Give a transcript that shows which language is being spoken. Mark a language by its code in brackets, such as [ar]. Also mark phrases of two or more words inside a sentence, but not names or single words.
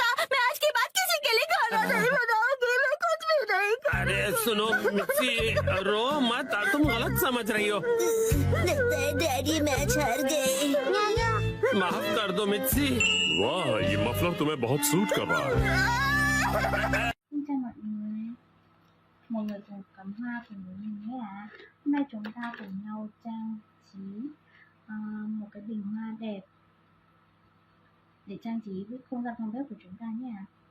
[hi] मैं आज के बाद किसी के लिए खाना नहीं बनाऊंगी। मैं कुछ भी नहीं करूंगी। अरे सुनो मित्सी, रो मत, तुम गलत समझ रही हो। लगता है डैडी मैच हार गए। माफ कर दो मित्सी। वाह, ये मफलर तुम्हें बहुत सूट कर रहा है। [vi] Xin chào mọi người cùng cắm hoa cùng với mình nhé ạ. Hôm nay chúng ta cùng nhau trang trí một cái bình hoa đẹp để trang trí với không gian phòng bếp của chúng ta nhé ạ.